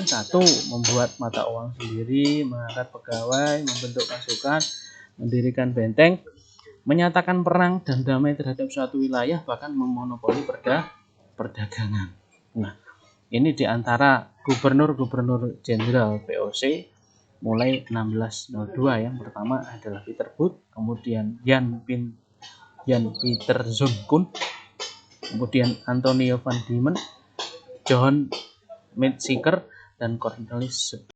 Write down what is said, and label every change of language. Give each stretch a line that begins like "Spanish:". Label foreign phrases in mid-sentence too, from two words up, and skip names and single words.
Indonesian: Satu, membuat mata uang sendiri, mengangkat pegawai, membentuk pasukan, mendirikan benteng, menyatakan perang dan damai terhadap suatu wilayah, bahkan memonopoli perdagangan. Nah, ini diantara gubernur jenderal VOC mulai 1602. Yang pertama adalah Peter Booth, kemudian Jan Pieter Zoon, kemudian Antonio van Diemen, John Midseeker, dan Cornelis